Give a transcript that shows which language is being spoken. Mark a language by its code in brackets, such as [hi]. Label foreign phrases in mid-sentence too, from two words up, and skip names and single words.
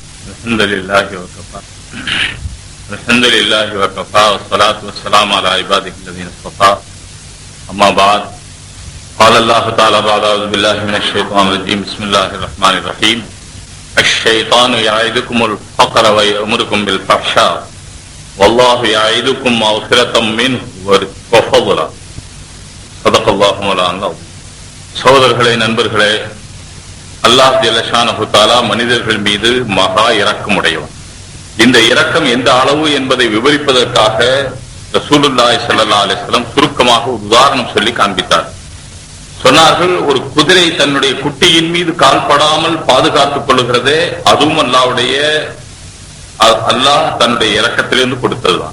[ar] الحمد لله وكفى الحمد لله وكفى والصلاة والسلام على عباده الذين اصطفى أما بعد قال الله تعالى بعد أعوذ بالله من الشيطان الرجيم بسم الله الرحمن الرحيم الشيطان يعدكم الفقر ويأمركم بالفحشاء والله يعدكم مغفرة منه وفضلا صدق الله مولانا العظيم. [ta] சகோதரர்களே, நண்பர்களே, அல்லாஹ் [ar] جل شأنه تعالى [ta] மனிதர்கள் மீது மகா இரக்கமுடையவன். இந்த இரக்கம் எந்த அளவு என்பதை விவரிப்பதற்காக [ar] رسول الله صلى الله عليه وسلم [ta] சுருக்கமாக ஒரு உதாரணம் சொல்லி காண்பித்தார். சொன்னார்கள், ஒரு குதிரை தன்னுடைய குட்டியின் மீது கால்படாமல் பாதுகாத்துக் கொள்ளுகிறதே, அதுவும் அல்லாஹ் தன்னுடைய இரக்கத்திலிருந்து கொடுத்ததுதான்.